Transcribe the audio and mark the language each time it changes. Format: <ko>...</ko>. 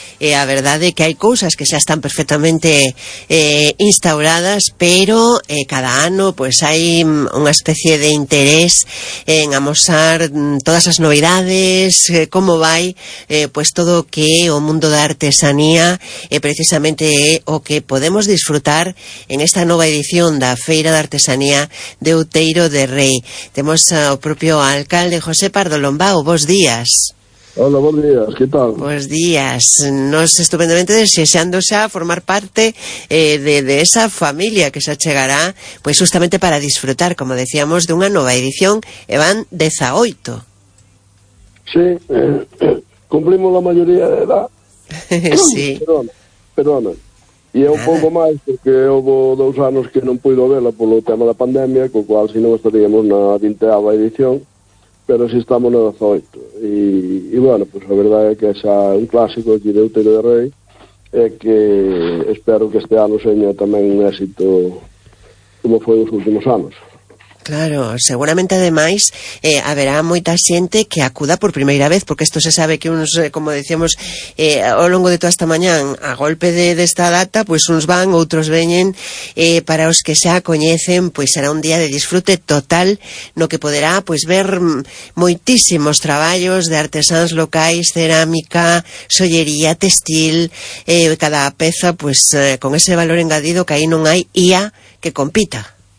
<gl>A verdade que hai cousas que xa están perfectamente instauradas, pero cada ano pues hai unha especie de interés en amosar todas as novidades, como vai pues todo que o mundo da artesanía precisamente o que podemos disfrutar en esta nova edición da Feira da Artesanía de Outeiro de Rei. Temos ao propio alcalde José Pardo Lombao. Bos días.</gl> <es>Hola, buenos días, ¿qué tal? Buenos días, nos estupendamente deseando xa formar parte de esa familia que xa chegará, pues justamente para disfrutar, como decíamos, de una nueva edición, Evan 18. Sí, cumplimos la mayoría de edad. Sí. Perdona, y es un poco más, porque hubo dos años que no pude verla por lo tema de la pandemia, con lo cual si no estaríamos en la 20ª edición. Pero si estamos en el 18. Y bueno, pues la verdad es que es un clásico aquí de Outeiro de Rei. Es que espero que este año sea también un éxito como fue los últimos años.</es> <gl>Claro, seguramente además haberá moita xente que acuda por primeira vez, porque isto se sabe que uns, como decíamos, ao longo de toda esta mañán, a golpe de esta data, pois pues uns van, outros veñen, para os que xa coñecen, pois será un día de disfrute total, no que poderá pues ver moitísimos traballos de artesáns locais, cerámica, xoyería, textil, cada peza pues con ese valor engadido que aí non hai IA que compita.</gl>